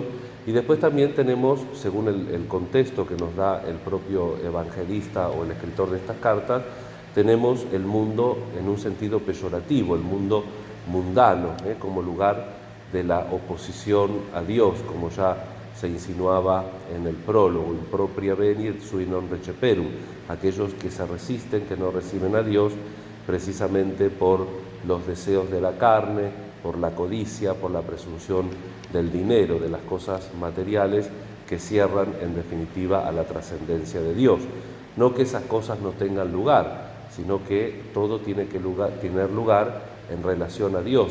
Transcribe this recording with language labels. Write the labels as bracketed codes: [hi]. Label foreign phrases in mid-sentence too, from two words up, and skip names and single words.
[es] Y después también tenemos, según el contexto que nos da el propio evangelista o el escritor de estas cartas, tenemos el mundo en un sentido peyorativo, el mundo mundano, como lugar de la oposición a Dios, como ya se insinuaba en el prólogo, [la] impropria venit sui non receperum, [es] aquellos que se resisten, que no reciben a Dios, precisamente por los deseos de la carne, por la codicia, por la presunción del dinero, de las cosas materiales que cierran en definitiva a la trascendencia de Dios. No que esas cosas no tengan lugar, sino que todo tiene que tener lugar en relación a Dios.